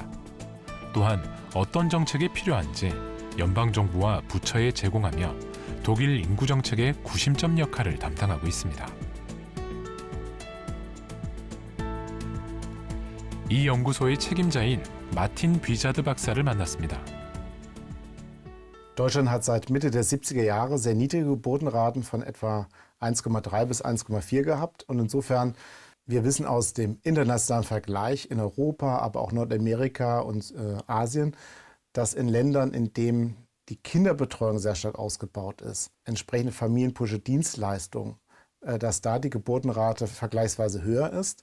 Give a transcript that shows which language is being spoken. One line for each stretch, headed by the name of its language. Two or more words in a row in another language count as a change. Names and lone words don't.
Korean: 또한 어떤 정책이 필요한지 연방정부와 부처에 제공하며 독일 인구 정책의 구심점 역할을 담당하고 있습니다. 이 연구소의 책임자인 마틴 비자드 박사를 만났습니다.
German: Deutschland hat seit Mitte der 70er Jahre sehr niedrige Geburtenraten von etwa 1,3 bis 1,4 gehabt. Und insofern, wir wissen aus dem internationalen Vergleich in Europa, aber auch Nordamerika und Asien, dass in Ländern, in denen die Kinderbetreuung sehr stark ausgebaut ist, entsprechende familienpolitische Dienstleistungen, dass da die Geburtenrate vergleichsweise höher ist.